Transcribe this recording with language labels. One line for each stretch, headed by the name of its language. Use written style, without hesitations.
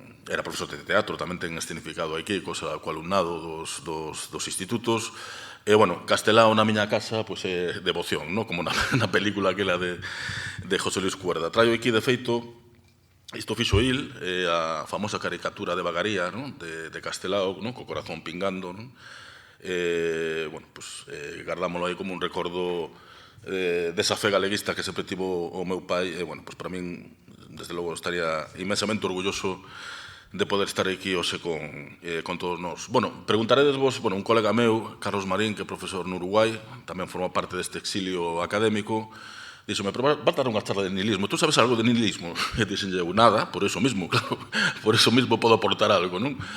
Galician: Era profesor de teatro, tamén ten escenificado aquí co alumnado dos institutos. E, bueno, Castelao na miña casa, pois é devoción, non? Como na película aquela de José Luis Cuerda. Traio aquí, de feito, isto fixo il, a famosa caricatura de Vagaría, non? De Castelao, non? Co corazón pingando, non? Bueno, pois, gardámoslo aí como un recordo desa fe galeguista que sempre tivo o meu pai. E, bueno, pois, para min, desde logo, estaría inmensamente orgulloso de poder estar aquí hoxe con todos nós. Bueno, preguntaredes vos, bueno, un colega meu, Carlos Marín, que é profesor no Uruguai, tamén forma parte deste exilio académico, díxome,
Spanish: pero va a dar unha charla de nihilismo. Tú sabes algo de nihilismo?
Galician: E dixenlle eu, nada,
Spanish: por eso mismo,
Galician: claro, por eso mismo podo aportar algo, non?